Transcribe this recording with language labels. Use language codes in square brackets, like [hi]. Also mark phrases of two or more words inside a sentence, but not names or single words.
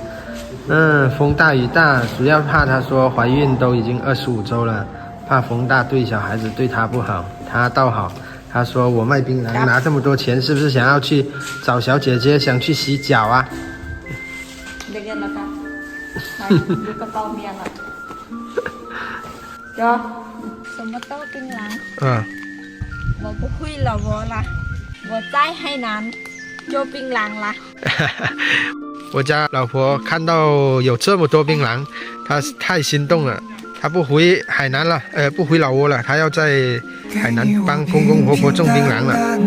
[zh] 风大雨大，主要怕她说怀孕都已经25周了，怕风大对小孩子对她不好。她倒好，她说我卖槟榔拿这么多钱，是不是想要去找小姐姐，想去洗脚啊？这个了 [th] ครับดูกระเป๋าเมียละจ้ะ [zh] 什么豆槟榔我不会老挝啦，我在海南做槟榔啦。我家老婆看到有这么多槟榔，她太心动了。她不回海南了，不回老挝了，她要在海南帮公公婆婆种槟榔了。